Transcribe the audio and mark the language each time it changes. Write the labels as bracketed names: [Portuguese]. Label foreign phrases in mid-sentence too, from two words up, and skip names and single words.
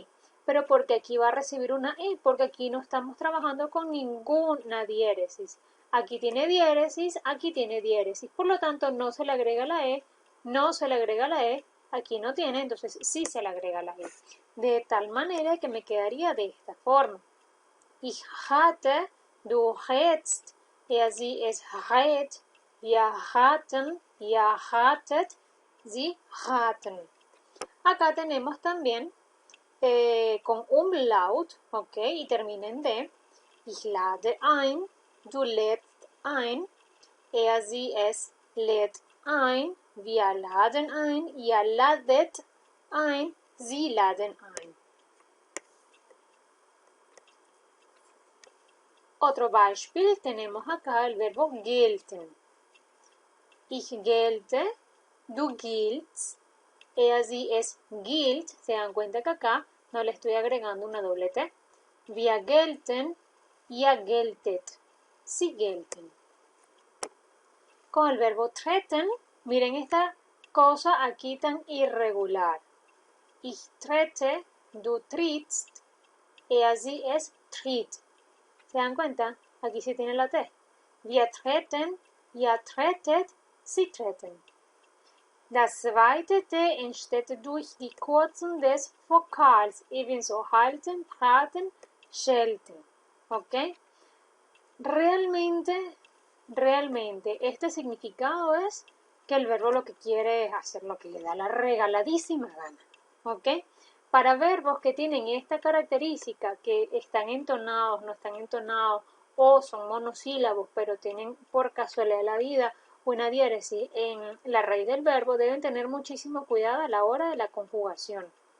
[Spanish] ¿Pero por qué aquí va a recibir una E? Porque aquí no estamos trabajando con ninguna diéresis. Aquí tiene diéresis, aquí tiene diéresis. Por lo tanto, no se le agrega la E, no se le agrega la E, aquí no tiene, entonces sí se le agrega la E. De tal manera que me quedaría de esta forma. [German] Ich hatte, du hättest, sie, es rät, wir raten, ihr ratet, sie raten. [Spanish] Acá tenemos también con Umlaut, ok, y termina en D. [German] Ich lade ein, du lädst ein, sie, es lädt ein, wir laden ein, ihr ladet ein, sie laden ein. [Spanish] Otro Beispiel, tenemos acá el verbo gelten. [German] Ich gelte, du giltst, sie, es gilt. [Spanish] Se dan cuenta que acá no le estoy agregando una doble T. [German] Wir gelten, ihr geltet, sie gelten. [Spanish] Con el verbo treten, miren esta cosa aquí tan irregular. [German] Ich trete, du trittst, sie, es tritt. [Spanish] ¿Se dan cuenta? Aquí sí tiene la T. [German] Wir treten, ihr tretet, sie treten. Das zweite T entsteht durch die Kurzen des Vokals, ebenso halten, praten, schelten. [Spanish] ¿Ok? Realmente, este significado es que el verbo lo que quiere es hacer lo que le da la regaladísima gana. ¿Ok? Para verbos que tienen esta característica, que están entonados, no están entonados, o son monosílabos, pero tienen por casualidad de la vida una diéresis en la raíz del verbo, deben tener muchísimo cuidado a la hora de la conjugación.